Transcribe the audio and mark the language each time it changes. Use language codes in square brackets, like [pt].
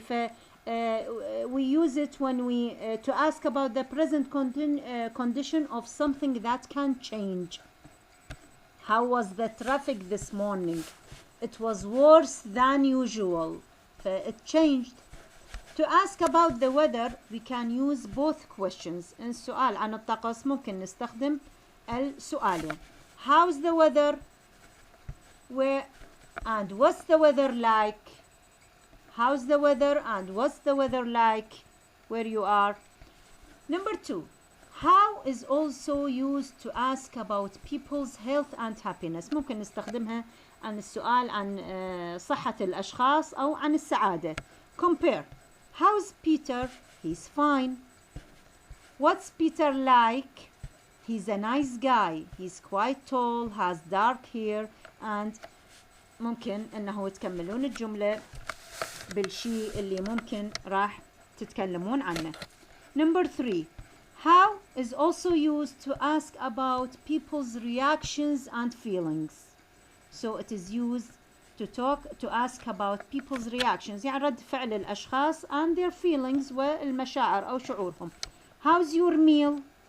[en] ف we use it when we to ask about the present condition of something that can change. How was the traffic this morning? It was worse than usual. It changed. To ask about the weather we can use both questions. [ar] السؤال عن الطقس ممكن نستخدم السؤالين. [en] How's the weather? Where and what's the weather like? How's the weather and what's the weather like where you are? Number 2. How is also used to ask about people's health and happiness. [ar] ممكن نستخدمها عن السؤال عن صحة الأشخاص أو عن السعادة. [en] Compare. How's Peter? He's fine. What's Peter like? He's a nice guy. He's quite tall, has dark hair and [ar] ممكن أنه تكملون الجملة بالشيء اللي ممكن راح تتكلمون عنه. [en] Number 3. How is also used to ask about people's reactions and feelings. So it is used to ask about people's reactions [ar] يعني رد فعل الأشخاص [en] and their feelings [ar] والمشاعر أو شعورهم. [en] How's your meal?